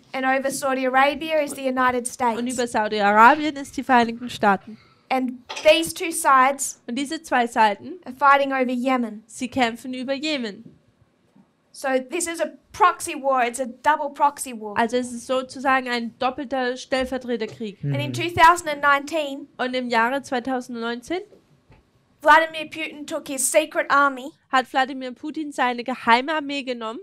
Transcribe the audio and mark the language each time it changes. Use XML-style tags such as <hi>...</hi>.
<en>and over Saudi Arabia is the United</en> <de>und</de> <en>States.</en> <de>über Saudi-Arabien ist die Vereinigten Staaten.</de> <en>And these two sides</en> <de>Und diese zwei Seiten,</de> <en>are fighting over Yemen.</en> <de>sie kämpfen über Jemen.</de> <en>So this is a proxy war. It's a double proxy war.</en> <de>Also es ist sozusagen ein doppelter Stellvertreterkrieg.</de> <en>And in 2019,</en> <de>Und im Jahre 2019</de> <en>Vladimir Putin took his secret army.</en> <de>hat Wladimir Putin seine geheime Armee genommen,</de>